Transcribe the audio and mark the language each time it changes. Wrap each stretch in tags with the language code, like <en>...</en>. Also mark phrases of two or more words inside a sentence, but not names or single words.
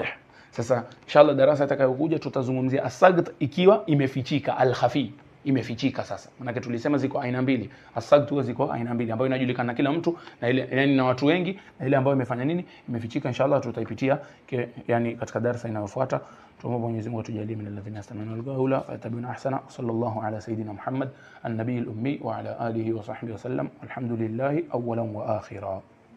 <sw>Sasa inshallah darasa itakayokuja tutazungumzia as-sagt ikiwa imefichika, al-khafi imefichika. Sasa manake tulisema ziko aina mbili, as-sagt ziko aina mbili ambayo inajulikana na kila mtu, na ile yani na watu wengi, na ile ambayo imefanya nini, imefichika. Inshallah tutaipitia yani katika darasa inayofuata. Tuombe Mwenyezi Mungu atujalie</sw> <ar>من الذين يستمعون القول فيتبعون أحسن. صلى الله على سيدنا محمد النبي الأمي وعلى آله وصحبه وسلم. الحمد لله أولا وآخرا.</ar>